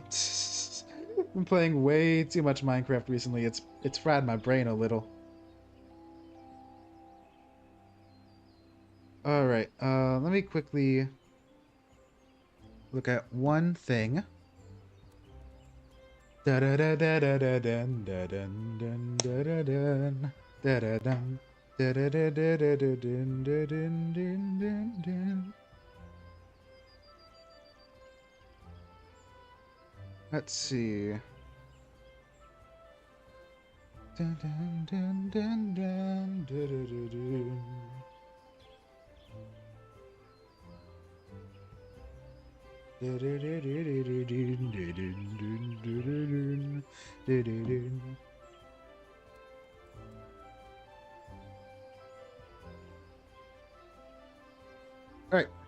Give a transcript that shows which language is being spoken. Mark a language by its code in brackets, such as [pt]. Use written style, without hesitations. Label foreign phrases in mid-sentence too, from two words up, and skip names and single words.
[en] I've been playing way too much Minecraft recently. It's fried my brain a little. Alright, let me quickly look at one thing. Da da da da da da dun da dun dun da da dun da da dun da da da da da da dun da dun dun dun dun. Let's see. Dun dun dun dun dun da da da dun. All right.